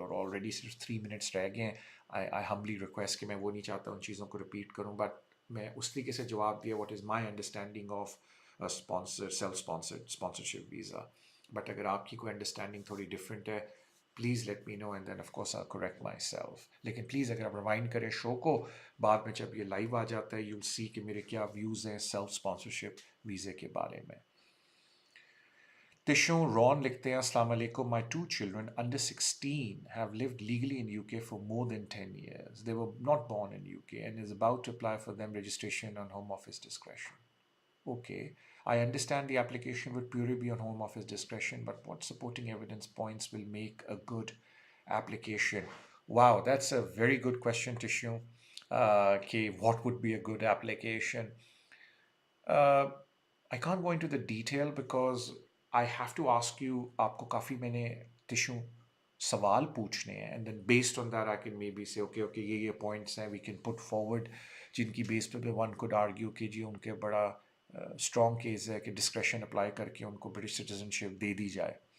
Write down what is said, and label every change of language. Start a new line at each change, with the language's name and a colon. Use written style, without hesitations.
Urdu: اور آلریڈی صرف 3 منٹس رہ گئے ہیں.
English: I humbly request
Urdu: کہ میں وہ نہیں چاہتا ان چیزوں کو ریپیٹ کروں, بٹ میں اس طریقے سے جواب دیا
English: what is my understanding of sponsorship
Urdu: visa.
English: but
Urdu: اگر آپ کی کوئی انڈرسٹینڈنگ تھوڑی ڈفرینٹ ہے,
English: Please let me know, and then of course I correct myself.
Urdu: لیکن پلیز اگر آپ ریمائنڈ کریں شو کو, بعد میں جب یہ لائیو آ جاتا ہے
English: you will see
Urdu: کہ میرے کیا ویوز ہیں سیلف اسپانسرشپ ویزے کے بارے میں.
English: تشوں رون
Urdu: لکھتے ہیں
English: السلام علیکم, my 2 children under 16 have lived legally in UK for more than 10 years. They were not born in UK and is about to apply for them registration on Home Office discretion. Okay, I understand the application would purely be on Home Office discretion, but what supporting evidence points will make a good application? Wow, that's a very good question, Tishu. Okay, what would be a good application? I can't go into the detail because I have to ask you,
Urdu: آپ کو کافی میں نے tissue سوال پوچھنے ہیں,
English: and then based on that I can maybe say okay یہ points ہیں we can put forward,
Urdu: جن کی بیس پہ ون کوڈ آرگیو کہ جی ان کے بڑا اسٹرانگ کیس ہے کہ ڈسکریشن اپلائی کر کے ان کو برٹش سٹیزن شپ دے دی جائے.